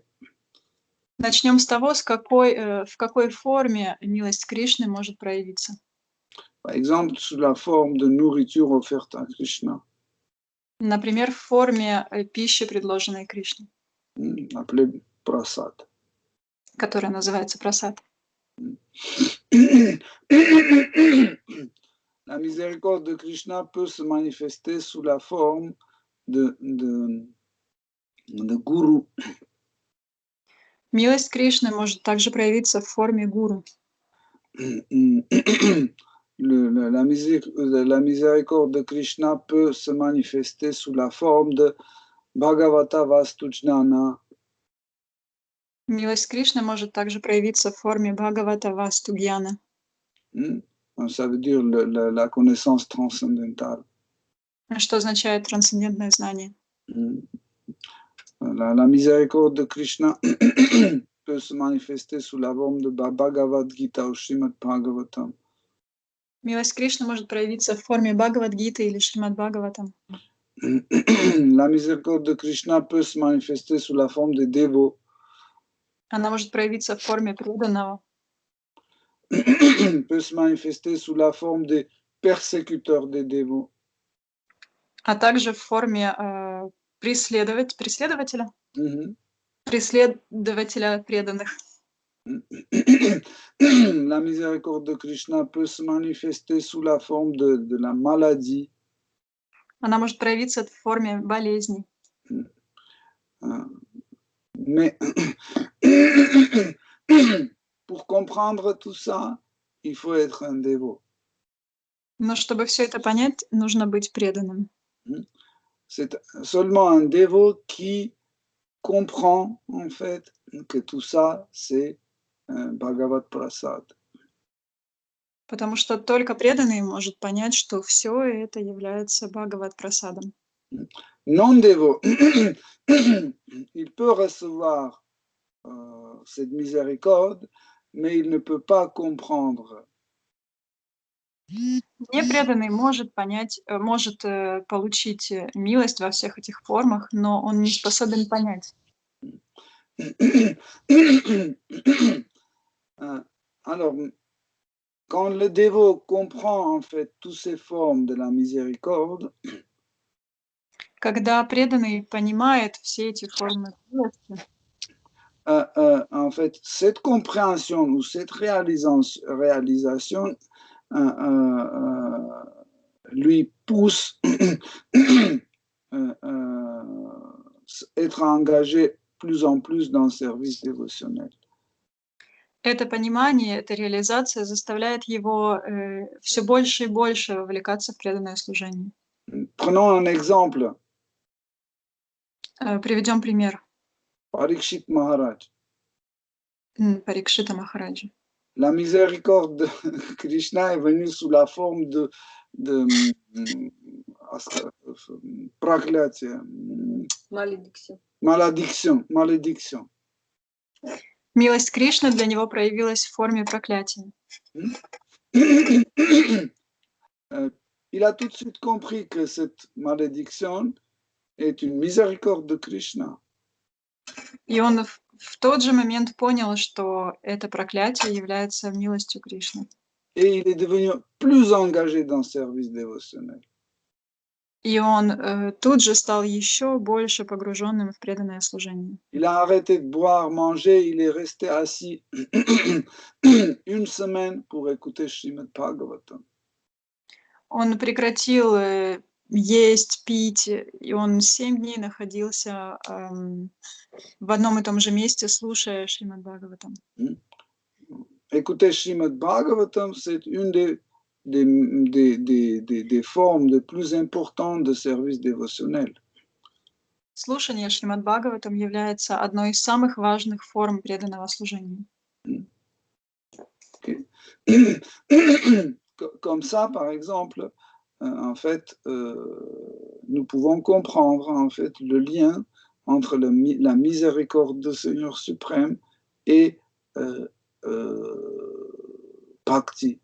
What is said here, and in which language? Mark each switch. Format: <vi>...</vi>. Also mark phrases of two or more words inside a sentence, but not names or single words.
<ru>Начнем с того, в какой форме милость Кришны может проявиться.</ru> <fr>Par exemple, sous la forme de nourriture offerte à Krishna.</fr> <ru>Например, в форме пищи, предложенной Кришне.</ru> <fr>Appelée prasad.</fr> <ru>Которая называется прасад.</ru> <fr>La miséricorde de Krishna peut se manifester sous la forme de guru.</fr> <ru>Милость Кришны может также проявиться в форме гуру.</ru> <fr>La miséricorde de Krishna peut se manifester sous la forme de Bhagavata Vastujnana.</fr> <ru>Милость Кришны может также проявиться в форме Бхагавата Васту-гьяна.</ru> <fr>Ça veut dire la connaissance transcendantale.</fr> <ru>Что означает трансцендентное знание?</ru> <fr>La miséricorde de Krishna peut se manifester sous la forme de Bhagavad Gita ou Srimad Bhagavatam.</fr> <ru>Милость Кришны может проявиться в форме Бхагавад-гиты или Шримад Бхагаватам.</ru> <fr>La miséricorde de Krishna peut se manifester sous la forme des dévots.</fr> <ru>Она может проявиться в форме преданного.</ru> <fr>Peut se manifester sous la forme des persécuteurs des dévots.</fr> <ru>А также в форме преследователя. Преследователя преданных.</ru> <fr>La miséricorde de Krishna peut se manifester sous la forme de la maladie.</fr> <ru>Она может проявиться в форме болезни.</ru> <fr>Mais pour comprendre tout ça, il faut être un dévot.</fr> <ru>Но чтобы все это понять, нужно быть преданным.</ru> <fr>C'est seulement un dévot qui comprend en fait que tout ça c'est Bhagavad Prasad.</fr> <ru>Потому что только преданный может понять, что все это является Бхагават-прасадом.</ru> <fr>Non-dévot, il peut recevoir cette miséricorde, mais il ne peut pas comprendre.</fr> <ru>Непреданный может понять, может получить милость во всех этих формах, но он не способен понять.</ru> <fr>Alors, quand le dévot comprend en fait toutes ces formes de la miséricorde,</fr> <ru>Когда преданный понимает все эти формы милости,</ru> <fr>en fait, cette compréhension ou cette réalisation lui pousse être engagé plus en plus dans le service dévotionnel.</fr> <ru>это понимание, эта реализация заставляет его все больше и больше вовлекаться в преданное служение.</ru> <fr>Prenons un exemple.</fr> <ru>Приведем пример.</ru> <fr>Parikshit Maharaj.</fr> <ru>Парикшита Махараджа.</ru> <fr>La miséricorde de Krishna est venue sous la forme de проклятия, malédiction.</fr> <ru>Милость Кришны для него проявилась в форме проклятия.</ru> <fr>Il a tout de suite compris que cette malédiction est une miséricorde de Krishna.</fr> <ru>И он в тот же момент понял, что это проклятие является милостью Кришны.</ru> <fr>Et il est devenu plus engagé dans le service dévotionnel.</fr> <ru>И он тут же стал еще больше погруженным в преданное служение.</ru> <fr>Il a arrêté de boire, manger, il est resté assis une semaine pour écouter Srimad Bhagavatam.</fr> <ru>Он прекратил есть, пить, и он 7 дней находился в одном и том же месте, слушая Шримад Бхагаватам.</ru> <fr>Écouter Srimad Bhagavatam, c'est une des formes les plus importantes de service dévotionnel.</fr> <ru>Слушание Шримад Бхагаватам является одной из самых важных форм преданного служения.</ru> <fr>Okay. Comme ça, par exemple, en fait, nous pouvons comprendre en fait le lien entre la miséricorde du Seigneur suprême et Bhakti.</fr>